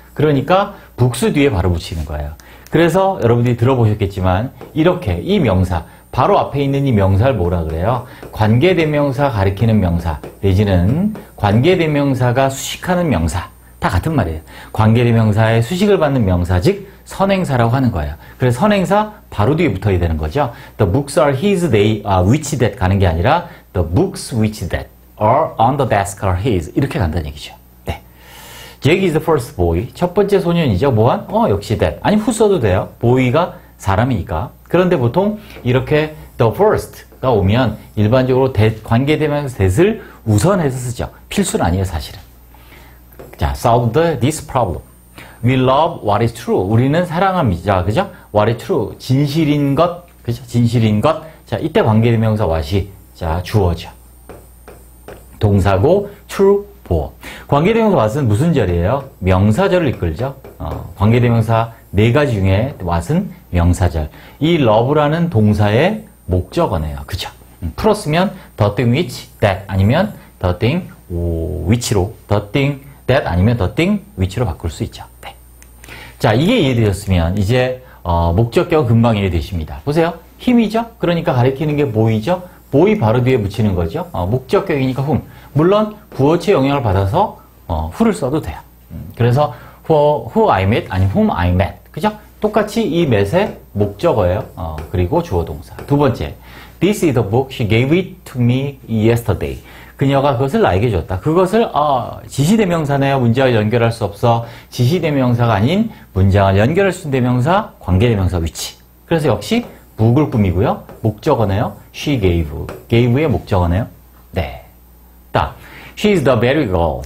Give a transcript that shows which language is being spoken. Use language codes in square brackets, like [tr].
[ko] 그러니까 books 뒤에 바로 붙이는 거예요. 그래서 여러분들이 들어보셨겠지만 이렇게 이 명사 바로 앞에 있는 이 명사를 뭐라 그래요? 관계대명사 가리키는 명사 내지는 관계대명사가 수식하는 명사 다 같은 말이에요. 관계대명사의 수식을 받는 명사 즉 선행사라고 하는 거예요. 그래서 선행사 바로 뒤에 붙어야 되는 거죠. [en] The books are his, they are which that [ko] 가는 게 아니라 [en] the books which that are on the desk are his [ko] 이렇게 간다는 얘기죠. 네. [en] Jack is the first boy. [ko] 첫 번째 소년이죠. 뭐한? 역시 that. 아니 who 써도 돼요. boy가 사람이니까. 그런데 보통 이렇게 the first가 오면 일반적으로 관계대명사 that을 우선해서 쓰죠. 필수는 아니에요, 사실은. [en] 자, solve this problem. We love what is true. [ko] 우리는 사랑합니다. 그죠? [en] What is true. [ko] 진실인 것. 그죠? 진실인 것. 자, 이때 관계대명사 what이 자, 주어죠. 동사고 true, 보어. 관계대명사 what은 무슨 절이에요? 명사절을 이끌죠. 관계대명사 네 가지 중에 what은 명사절. 이 love라는 동사의 목적어네요. 그죠? 풀었으면 the thing which, that 아니면 the thing which로 the thing that 아니면 the thing which로 바꿀 수 있죠. 네. 자, 이게 이해되셨으면 이제 목적격 금방 이해되십니다. 보세요. 힘이죠? 그러니까 가리키는 게 boy죠? boy 바로 뒤에 붙이는 거죠. 목적격이니까 whom. 물론 부어체 영향을 받아서 who를 써도 돼요. [en] 그래서 who I met 아니면 whom I met. [ko] 그죠? 똑같이 이 met의 목적어예요. 그리고 주어 동사. 두 번째. [en] This is the book she gave it to me yesterday. [ko] 그녀가 그것을 나에게 줬다. 그것을 지시대명사네요. 문장을 연결할 수 없어. 지시대명사가 아닌 문장을 연결할 수 있는 대명사, 관계대명사 위치. 그래서 역시 book을 꾸미고요. 목적어네요. [en] She gave. [ko] gave의 목적어네요. 네. 딱. [en] She is the very girl.